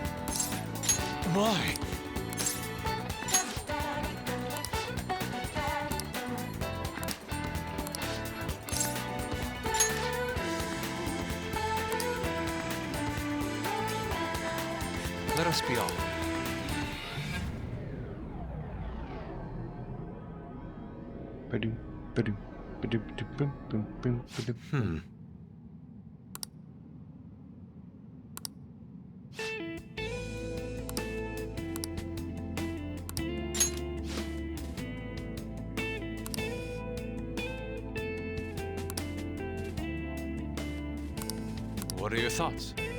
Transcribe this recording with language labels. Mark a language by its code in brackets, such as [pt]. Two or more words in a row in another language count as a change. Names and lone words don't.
[en] Why? Let us be off. Ba-doom, ba-doom, ba-doom, ba-doom, boom, boom, ba-doom. What are your thoughts?